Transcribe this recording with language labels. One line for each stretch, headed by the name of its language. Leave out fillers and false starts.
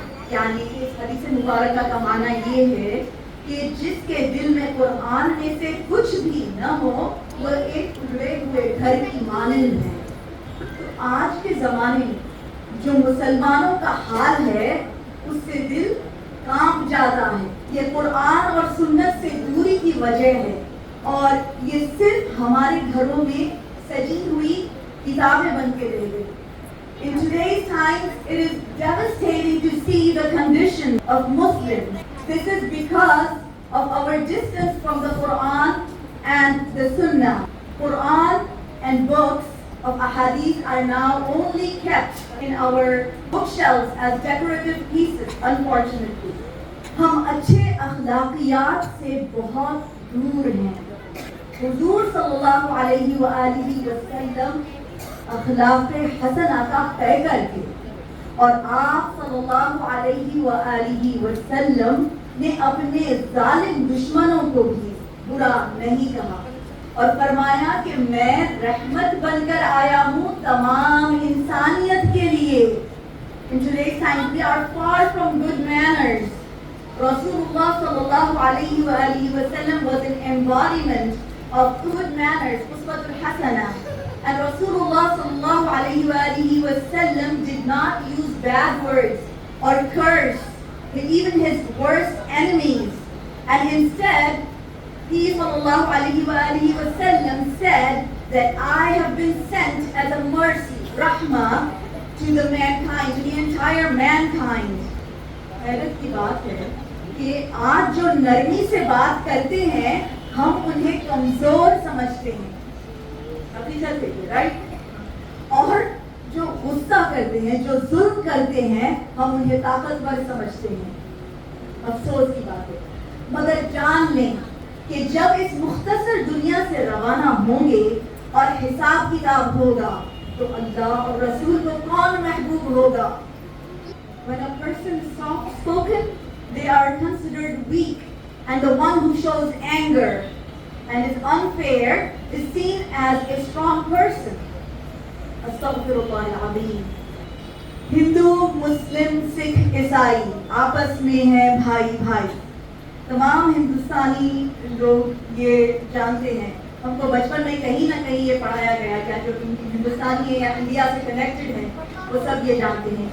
Urdu: یعنی کہ اس حدیث مبارکہ کا معنی یہ ہے کہ جس کے دل میں قرآن میں سے کچھ بھی نہ ہو وہ ایک ٹوٹے ہوئے گھر کی مانند ہے. تو آج کے زمانے میں جو مسلمانوں کا حال ہے اس سے دل کانپ جاتا ہے. یہ قرآن اور سنت سے دوری کی وجہ ہے، اور یہ صرف ہمارے گھروں میں سجی ہوئی کتابیں بن کے رہ گئی.
English: In today's times, it is devastating to see the condition of Muslims. This is because of our distance from the Quran and the Sunnah. Quran and books of ahadith are now only kept in our bookshelves as decorative pieces, unfortunately.
Urdu: ہم اچھے اخلاقیات سے بہت دور ہیں. حضور صلی اللہ علیہ وآلہ وسلم اخلاق حسنہ کا پیکر تھے اور آپ صلی اللہ علیہ وآلہ وسلم نے اپنے ظالم دشمنوں کو بھی برا نہیں کہا اور فرمایا کہ میں رحمت بن کر آیا ہوں تمام انسانیت کے لیے.
English: In today's time we are far from good manners. Rasulullah sallallahu alayhi wa alihi wa sallam was an embodiment of good manners, uswatul hasana. And Rasulullah sallallahu alayhi wa alihi wa sallam did not use bad words or curse even his worst enemies. And instead, he sallallahu alayhi wa alihi wa sallam said that I have been sent as a mercy, rahmah, to the mankind, to the entire mankind.
Urdu: حیرت کی بات ہے کہ آج جو نرمی سے بات کرتے ہیں ہم انہیں کمزور سمجھتے ہیں, رائٹ, اور جو غصہ کرتے ہیں, جو ظلم کرتے ہیں, ہم انہیں طاقتور سمجھتے ہیں. افسوس کی بات ہے. مگر جان لیں کہ جب اس مختصر دنیا سے روانہ ہوں گے اور حساب کتاب ہوگا تو اللہ اور رسول کو کون محبوب ہوگا.
English: When a person is soft spoken, they are considered weak, and the one who shows anger and is unfair is seen as a strong person.
Arabic: Astaghfirullah al-Azim.
Urdu: ہندو, مسلم, سکھ, عیسائی آپس میں ہیں بھائی بھائی. تمام ہندوستانی لوگ یہ جانتے ہیں, ہم کو بچپن میں کہیں نہ کہیں یہ پڑھایا گیا کیا جو ہندوستانی ہے یا انڈیا سے کنیکٹڈ ہیں وہ سب یہ جانتے ہیں.